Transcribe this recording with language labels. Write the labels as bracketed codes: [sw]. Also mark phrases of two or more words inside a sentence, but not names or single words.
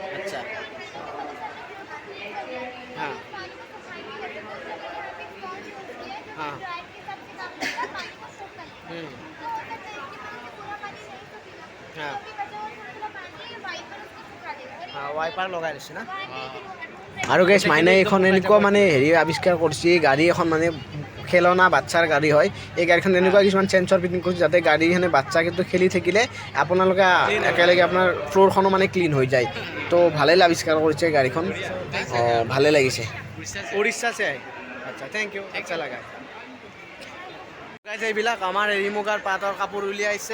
[hi] अच्छा हाँ पानी को सफाई भी करते हैं तो यहाँ पे एक स्पॉन्ज यूज़ किया है जो हाँ। ड्रायर के हिसाब से काम करता है पानी को सोख कर लेता है तो होता है कि मैंने पूरा पानी नहीं सोखेगा हाँ। तो अभी बचा हुआ थोड़ा पानी वाइपर उसको सुखा देगा और [as] हाँ वाइपार লগাই দিছে না [hi] ये [as] আৰু গাইছ মাইনে এখন এনেকুৱা মানে হেৰি আৱিষ্কাৰ কৰিছে গাড়ী এখন মানে খেলনা বাচ্চাৰ গাড়ী হয় এই গাড়ীখন এনেকুৱা কিছুমান চেঞ্চৰ ফিটিং কৰিছে যাতে গাড়ীখনে বাচ্চা কিন্তু খেলি থাকিলে আপোনালোকে একেলগে আপোনাৰ ফ্ল'ৰখনো মানে ক্লিন হৈ যায় তো ভালেই আৱিষ্কাৰ কৰিছে গাড়ীখন ভালে লাগিছে উৰিষ্যা চে আচ্ছা [en] thank you [hi] अच्छा लगा [as] গাইছ এইবিলাক আমাৰ এৰী মুগাৰ পাটৰ কাপোৰ উলিয়াইছে